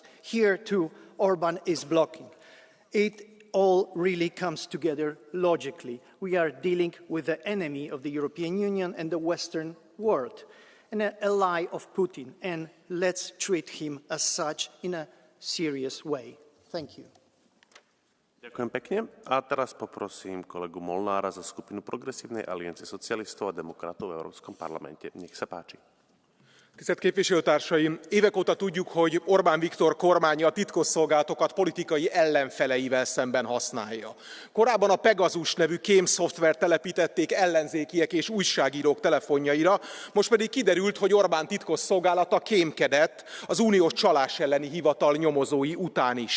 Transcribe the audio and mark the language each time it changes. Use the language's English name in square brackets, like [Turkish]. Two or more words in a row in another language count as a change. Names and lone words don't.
[English] Here, too, Orban is blocking. It all really comes together logically. We are dealing with the enemy of the European Union and the Western world, and an ally of Putin, and let's treat him as such in a serious way. Thank you. [Slovak] Ďakujem pekne. A teraz poprosím kolegu Molnára za skupinu Progresívnej aliancie socialistov a demokratov v Európskom parlamente. Nech sa páči. [Hungarian] Tisztelt képviselőtársaim! Évek óta tudjuk, hogy Orbán Viktor kormánya a titkosszolgálatokat politikai ellenfeleivel szemben használja. Korábban a Pegasus nevű kémszoftvert telepítették ellenzékiek és újságírók telefonjaira, most pedig kiderült, hogy Orbán titkosszolgálata kémkedett az uniós csalás elleni hivatal nyomozói után is.